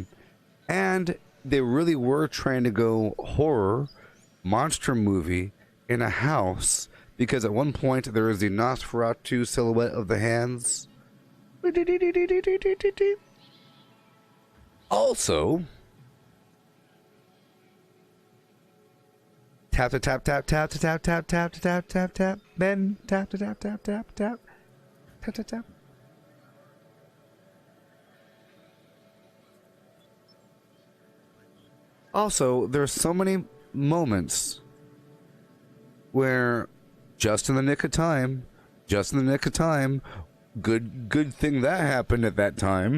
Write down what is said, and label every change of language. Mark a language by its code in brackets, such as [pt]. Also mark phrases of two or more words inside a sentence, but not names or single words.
[en] And they really were trying to go horror, monster movie in a house. Because at one point, there is the Nosferatu silhouette of the hands. Also, tap to tap tap tap to tap tap tap to tap tap tap. Ben tap to tap tap tap tap tap tap tap. Also, there's so many moments where just in the nick of time, good thing that happened at that time.